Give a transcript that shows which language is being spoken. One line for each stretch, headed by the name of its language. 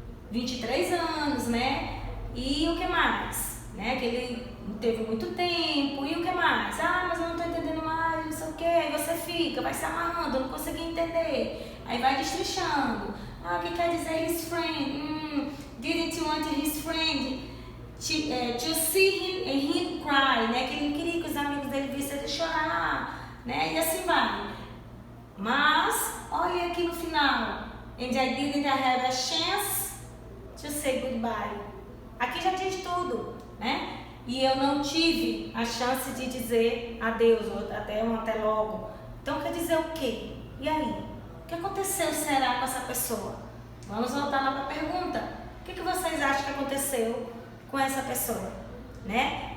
Portuguese: 23 anos, né? E o que mais? Né? Que ele não teve muito tempo. E o que mais? Mas eu não estou entendendo mais, não sei o que. Aí você fica, vai se amarrando, eu não consegui entender. Aí vai destrinchando. O que quer dizer
English: his friend? Didn't want his friend to see him cry, né?
Portuguese: Que ele não queria que os amigos dele vissem ele chorar, né? E assim vai. Mas, olha aqui no final.
English: And I didn't have a chance to say goodbye.
Portuguese: Aqui já diz tudo, né? E eu não tive a chance de dizer adeus, ou até logo. Então quer dizer o quê? E aí? O que aconteceu, será, com essa pessoa? Vamos voltar lá para a pergunta. O que vocês acham que aconteceu com essa pessoa? Né?